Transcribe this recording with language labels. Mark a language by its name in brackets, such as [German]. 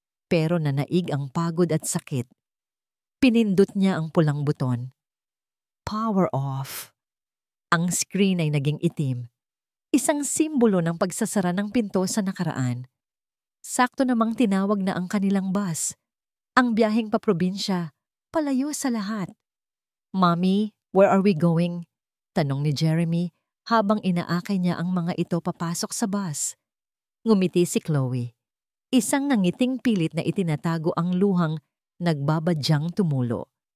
[Filipino] Pero nanaig ang pagod at sakit. Pinindot niya ang pulang buton. [English] Power off. [Filipino] Ang screen ay naging itim. Isang simbolo ng pagsasara ng pinto sa nakaraan. Sakto namang tinawag na ang kanilang bus. Ang biyaheng paprobinsya, palayo sa lahat. [English] "Mommy, where are we going?" [Filipino] Tanong ni Jeremy habang inaakay niya ang mga ito papasok sa bus. Ngumiti si Chloe. Isang nangiting pilit na itinatago ang luhang nagbabadyang tumulo.